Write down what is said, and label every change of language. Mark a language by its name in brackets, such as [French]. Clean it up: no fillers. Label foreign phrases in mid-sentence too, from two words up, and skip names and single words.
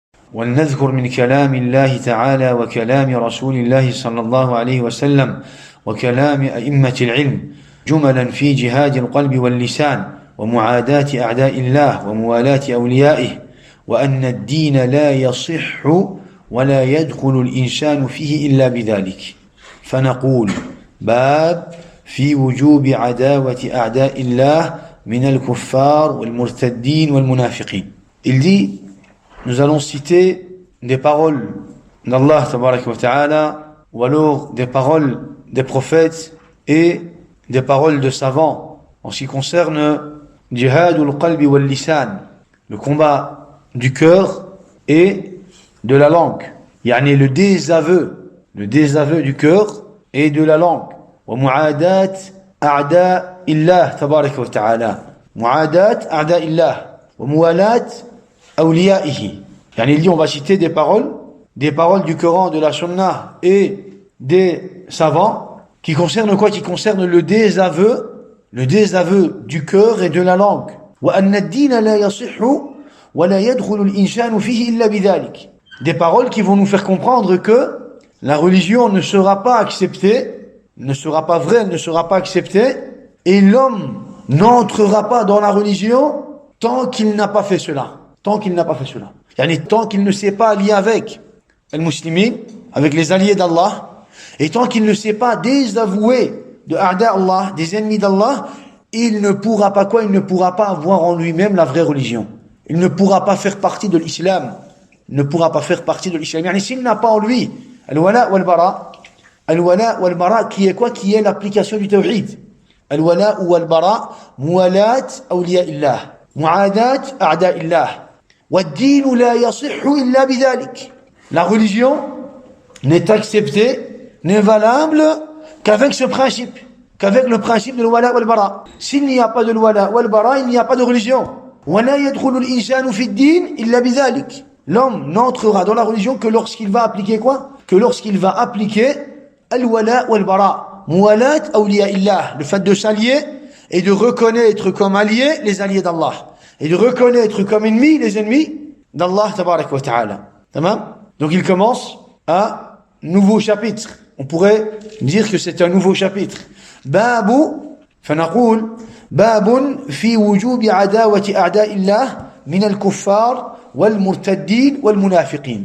[Arabic] ولنذكر من كلام الله تعالى وكلام رسول الله صلى الله عليه وسلم وكلام أئمة العلم جملا في جهاد القلب واللسان ومعاداة أعداء الله وموالاة أوليائه وأن الدين لا يصح ولا يدخل الإنسان فيه إلا بذلك فنقول باب في وجوب عداوة أعداء الله من الكفار والمرتدين والمنافقين. [French] Il dit, nous allons citer des paroles d'Allah [Arabic] تبارك وتعالى [French] ou alors des paroles des prophètes et des paroles de savants en ce qui concerne [Arabic] جهاد القلب واللسان, [French] le combat du cœur et de la langue, yani le désaveu du cœur et de la langue. [Arabic] ومعاداة أعداء الله تبارك وتعالى معاداة أعداء الله وموالاة أوليائه. [French] Yani il dit, on va citer des paroles du Coran, de la Sunna et des savants qui concernent quoi? Qui concernent le désaveu du cœur et de la langue. [Arabic] وأن الدين لا يصح ولا يدخل الإنسان فيه إلا بذلك. [French] Des paroles qui vont nous faire comprendre que la religion ne sera pas acceptée, ne sera pas vraie, ne sera pas acceptée, et l'homme n'entrera pas dans la religion tant qu'il n'a pas fait cela. Tant qu'il ne s'est pas allié avec les musulmans, avec les alliés d'Allah, et tant qu'il ne s'est pas désavoué de [Arabic] أعداء الله, [French] des ennemis d'Allah, il ne pourra pas avoir en lui-même la vraie religion. Il ne pourra pas faire partie de l'islam. Yani, s'il n'a pas en lui [Arabic] الولاء والبراء, [French] qui est quoi? Qui est l'application du tawhid. [Arabic] الولاء والبراء موالاة أولياء الله معاداة أعداء الله. والدين لا يصح إلا بذلك. [French] La religion n'est acceptée, n'est valable qu'avec ce principe, qu'avec le principe de l' [Arabic] الولاء والبراء. [French] S'il n'y a pas de l' [Arabic] الولاء والبراء, [French] il n'y a pas de religion. [Arabic] ولا يدخل الإنسان في الدين إلا بذلك. [French] L'homme n'entrera dans la religion que lorsqu'il va appliquer quoi? Que lorsqu'il va appliquer [Arabic] الولاء والبراء موالاة أولياء الله, [French] le fait de s'allier et de reconnaître comme alliés les alliés d'Allah et de reconnaître comme ennemis les ennemis d'Allah [Arabic] تبارك وتعالى. [French] Tamam? Donc il commence un nouveau chapitre. On pourrait dire que c'est un nouveau chapitre. [Arabic] باب فنقول باب في وجوب عداوة أعداء الله من الكفار والمرتدين والمنافقين.